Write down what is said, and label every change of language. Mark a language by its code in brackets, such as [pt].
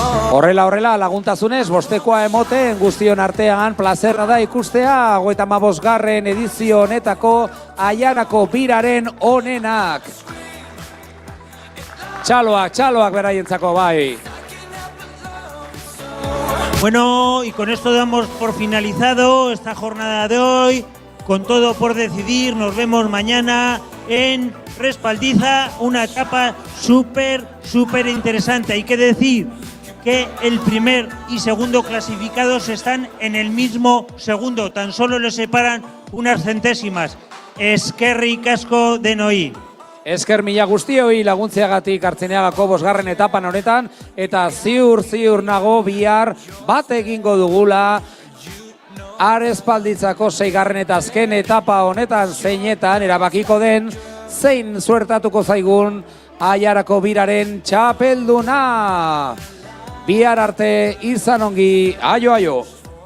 [eu] Horrela, laguntasunez, bostekoa emoten guztion artean, plazerra da ikustea, 55. edizio honetako Aiarako biraren onenak. Txaloak beraientzako bai. [es] Bueno, y con esto damos por finalizado esta jornada de hoy, con todo por decidir. Nos vemos mañana en Respaldiza, una etapa súper interesante. Hay que decir que el primer y segundo clasificados están en el mismo segundo, tan solo les separan unas centésimas. [eu] Eskerrik asko denoi. Esker mila guztioi laguntzeagatik Artziniegako 5. etapan honetan, eta ziur nago bihar bat egingo dugula Arespalditzako 6. eta azken etapa honetan zeinetan erabakiko den zein suertatuko zaigun Aiarako biraren txapelduna. Bihar arte izan ongi, aio.